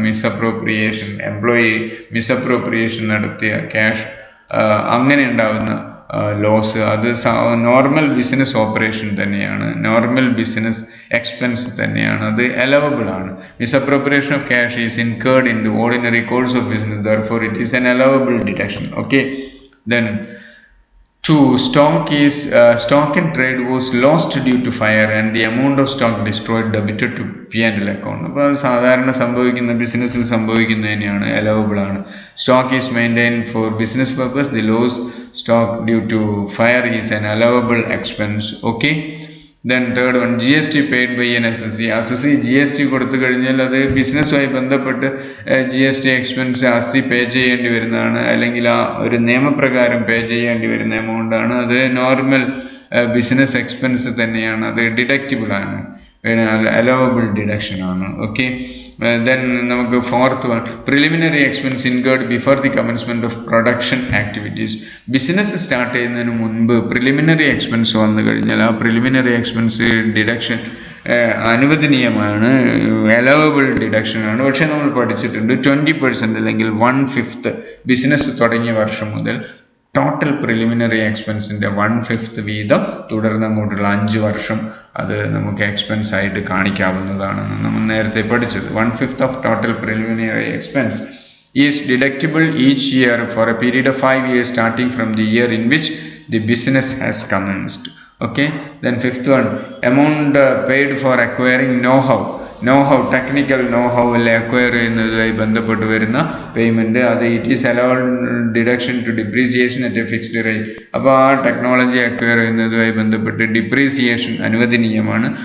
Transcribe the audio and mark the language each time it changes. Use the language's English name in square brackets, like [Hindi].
[Malayalam] Misappropriation, employee misappropriation നടത്തിയ cash, അങ്ങനെ ഉണ്ടാകുന്ന ലോസ്, അത് നോർമൽ ബിസിനസ് ഓപ്പറേഷൻ തന്നെയാണ്, നോർമൽ ബിസിനസ് എക്സ്പെൻസ് തന്നെയാണ്, അത് അലവബിൾ ആണ്. [English] Misappropriation of cash is incurred in the ordinary course of business, therefore it is an allowable deduction. Okay, then 2. Stock in trade was lost due to fire and the amount of stock destroyed debited to P&L account. [Malayalam] അപ്പോൾ സാധാരണ സംഭവിക്കുന്ന ബിസിനസ്സിൽ സംഭവിക്കുന്നത് തന്നെയാണ്, allowable ആണ്. [English] Stock is maintained for business purpose. The loss stock due to fire is an allowable expense. Okay. Then third one, GST paid by an assessee. [Malayalam] Assessee GST കൊടുത്തു കഴിഞ്ഞാൽ അത് ബിസിനസ്സുമായി ബന്ധപ്പെട്ട് GST എക്സ്പെൻസ് അസി പേ ചെയ്യേണ്ടി വരുന്നതാണ്, അല്ലെങ്കിൽ ആ ഒരു നിയമപ്രകാരം പേ ചെയ്യേണ്ടി വരുന്ന എമൗണ്ട് ആണ്. അത് നോർമൽ ബിസിനസ് എക്സ്പെൻസ് തന്നെയാണ്, അത് ഡിഡക്റ്റബിൾ ആണ്, allowable deduction ആണ്. ഓക്കെ. [English] Then നമുക്ക് fourth one, preliminary expense incurred before the commencement of production activities. [Malayalam] Business start ചെയ്യുന്നതിന് മുൻപ് പ്രിലിമിനറി എക്സ്പെൻസ് വന്നു കഴിഞ്ഞാൽ ആ പ്രിലിമിനറി എക്സ്പെൻസ് ഡിഡക്ഷൻ അനുവദനീയമാണ്, allowable ഡിഡക്ഷൻ ആണ്. പക്ഷെ നമ്മൾ പഠിച്ചിട്ടുണ്ട് 20% അല്ലെങ്കിൽ 1/5 ബിസിനസ് തുടങ്ങിയ വർഷം മുതൽ ടോട്ടൽ പ്രിലിമിനറി എക്സ്പെൻസിൻ്റെ 1/5 വീതം തുടർന്ന് അങ്ങോട്ടുള്ള 5 വർഷം അത് നമുക്ക് എക്സ്പെൻസ് ആയിട്ട് കാണിക്കാവുന്നതാണെന്ന് നമ്മൾ നേരത്തെ പഠിച്ചത്. [English] 1/5 of total preliminary expense is deductible each year for a period of 5 years starting from the year in which the business has commenced. Okay. Then fifth one, amount paid for acquiring know-how, [Malayalam] technical know-how acquire ചെയ്യുന്നതുമായി ബന്ധപ്പെട്ട് വരുന്ന payment, അത് [English] It is allowed deduction to depreciation at a fixed rate. [Malayalam] അപ്പോൾ ആ technology acquire ചെയ്യുന്നതുമായി ബന്ധപ്പെട്ട് depreciation അനുവദനീയമാണ്.